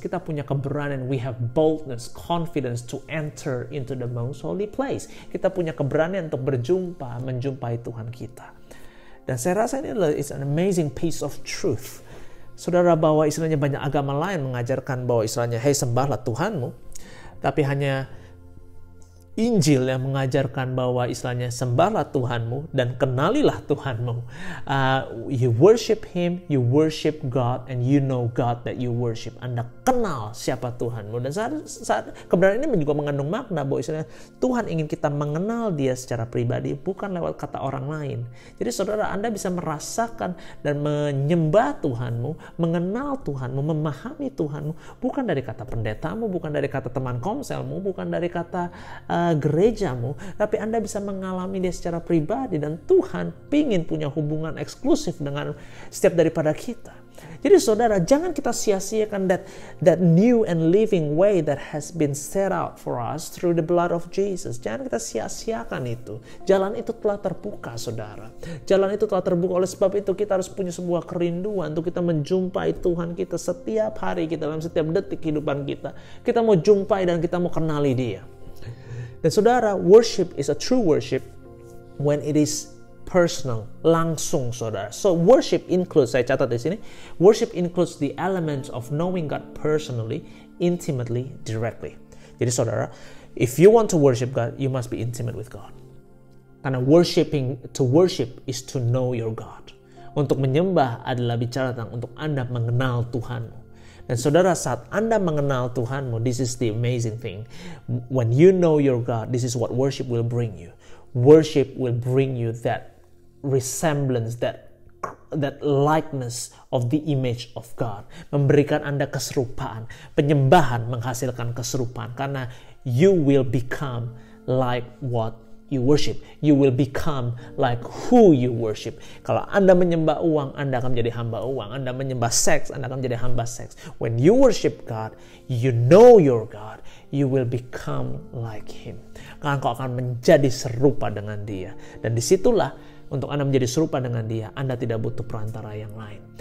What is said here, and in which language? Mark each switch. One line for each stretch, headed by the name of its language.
Indonesian: Kita punya keberanian,
English: we have boldness, confidence to enter into the most holy place.
Indonesian: Kita punya keberanian untuk menjumpai Tuhan kita. Dan saya rasa ini adalah
English: it's an amazing piece of truth.
Indonesian: Saudara, bahwa istilahnya banyak agama lain mengajarkan bahwa istilahnya, hey, sembahlah Tuhanmu. Tapi hanya Injil yang mengajarkan bahwa istilahnya sembahlah Tuhanmu dan kenalilah Tuhanmu. You worship Him, you worship God, and you know God that you worship. Anda kenal siapa Tuhanmu. Dan saat kebenaran ini juga mengandung makna bahwa istilahnya Tuhan ingin kita mengenal Dia secara pribadi, bukan lewat kata orang lain. Jadi saudara, Anda bisa merasakan dan menyembah Tuhanmu, mengenal Tuhanmu, memahami Tuhanmu, bukan dari kata pendetamu, bukan dari kata teman komselmu, bukan dari kata gerejamu, tapi Anda bisa mengalami Dia secara pribadi, dan Tuhan ingin punya hubungan eksklusif dengan setiap daripada kita. Jadi saudara, jangan kita sia-siakan
English: that new and living way that has been set out for us through the blood of Jesus.
Indonesian: Jangan kita sia-siakan itu. Jalan itu telah terbuka, saudara. Jalan itu telah terbuka. Oleh sebab itu kita harus punya sebuah kerinduan untuk kita menjumpai Tuhan kita setiap hari kita, dalam setiap detik kehidupan kita. Kita mau jumpai dan kita mau kenali Dia. Dan saudara,
English: worship is a true worship when it is personal,
Indonesian: langsung, saudara.
English: So worship includes,
Indonesian: saya catat di sini,
English: worship includes the elements of knowing God personally, intimately, directly.
Indonesian: Jadi saudara,
English: if you want to worship God, you must be intimate with God. Karena to worship is to know your God.
Indonesian: Untuk menyembah adalah bicara tentang untuk Anda mengenal Tuhanmu. Dan saudara, saat Anda mengenal Tuhanmu,
English: this is the amazing thing. When you know your God, this is what worship will bring you. Worship will bring you that resemblance, that likeness of the image of God.
Indonesian: Memberikan Anda keserupaan. Penyembahan menghasilkan keserupaan.
English: Karena you will become like what you worship. You will become like who you worship.
Indonesian: Kalau Anda menyembah uang, Anda akan menjadi hamba uang. Anda menyembah seks, Anda akan menjadi hamba seks.
English: When you worship God, you know your God, you will become like Him.
Indonesian: Karena kau akan menjadi serupa dengan Dia. Dan disitulah untuk Anda menjadi serupa dengan Dia, Anda tidak butuh perantara yang lain.